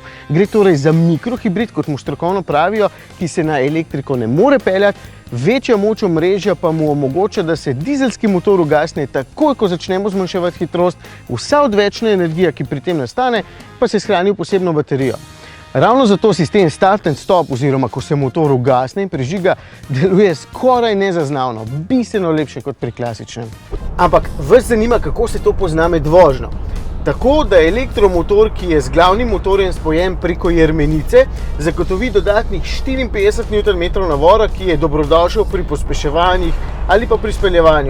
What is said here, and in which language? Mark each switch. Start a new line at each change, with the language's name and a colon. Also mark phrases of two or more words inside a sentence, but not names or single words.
Slovenian: Gre torej za mikrohibrid, kot mu strokovno pravijo, ki se na elektriko ne more peljati, večja moč omrežja pa mu omogoča, da se dizelski motor ugasne takoj, ko začnemo zmanjševati hitrost, vsa odvečna energija, ki pri tem nastane, pa se shrani v posebno baterijo. Ravno zato sistem
English: start and stop,
Slovenian: oziroma ko se motor ugasne in prižiga, deluje skoraj nezaznavno, bistveno lepše kot pri klasičnem. Ampak vas zanima, kako se to pozna med vožnjo. Tako, da elektromotor, ki je z glavnim motorjem spojen preko jermenice, zagotovi dodatnih 54 Nm navora, ki je dobrodošel pri pospeševanjih ali pa pri speljevanju.